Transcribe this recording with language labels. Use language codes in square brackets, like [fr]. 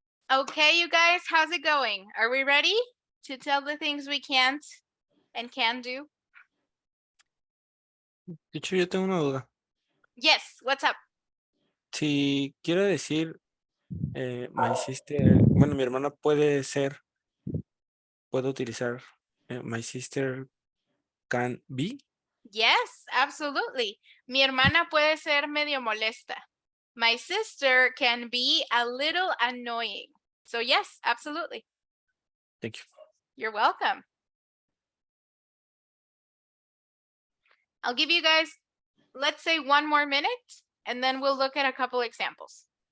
[en] Okay, you guys, how's it going? Are we ready to tell the things we can't and can do? [es] De hecho, yo tengo una duda. [en] Yes, what's up? [es] Si quiero decir, [en] my sister, [es] bueno, mi hermana puede utilizar [en] my sister can be. Yes, absolutely. [es] Mi hermana puede ser medio molesta. [en] My sister can be a little annoying. So yes, absolutely. Thank you. You're welcome. I'll give you guys, let's say 1 more minute, and then we'll look at a couple examples.